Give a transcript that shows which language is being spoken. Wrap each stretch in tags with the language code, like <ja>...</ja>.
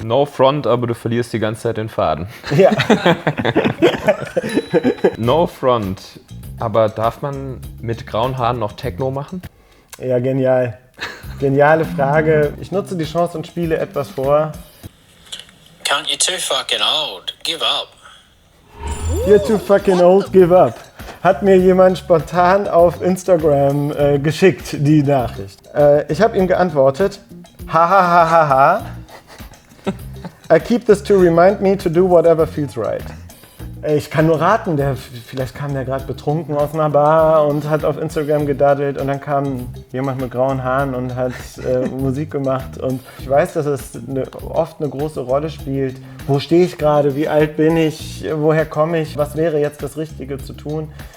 <en>No front,</en> <de>aber du verlierst die ganze Zeit den Faden. Ja.</de> <en>No front,</en> <de>aber darf man mit grauen Haaren noch Techno machen? Ja, genial. Geniale Frage. Ich nutze die Chance und spiele etwas vor.</de> <en>Can't you too fucking old? Give up. You're too fucking old, give up.</en> <de>Hat mir jemand spontan auf Instagram geschickt, die Nachricht. Ich habe ihm geantwortet, ha ha ha ha ha.</de> <en>I keep this to remind me to do whatever feels right.</en> <de>Ich kann nur raten, vielleicht kam der gerade betrunken aus einer Bar und hat auf Instagram gedaddelt und dann kam jemand mit grauen Haaren und hat Musik gemacht. Und ich weiß, dass es oft eine große Rolle spielt. Wo stehe ich gerade? Wie alt bin ich? Woher komme ich? Was wäre jetzt das Richtige zu tun?</de>